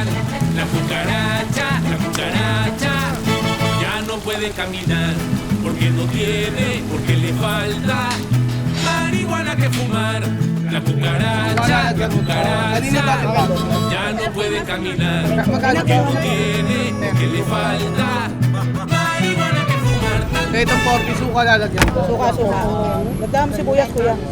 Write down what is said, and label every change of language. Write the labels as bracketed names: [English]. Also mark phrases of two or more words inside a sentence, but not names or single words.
[Spanish] La cucaracha ya no puede caminar porque no tiene, porque le falta marihuana que fumar. La cucaracha ya no puede caminar porque no tiene, porque le falta marihuana que fumar. [Filipino] Kaya itong 40 suka lalagyan ko. Suka. Madami sibuyas, kuya.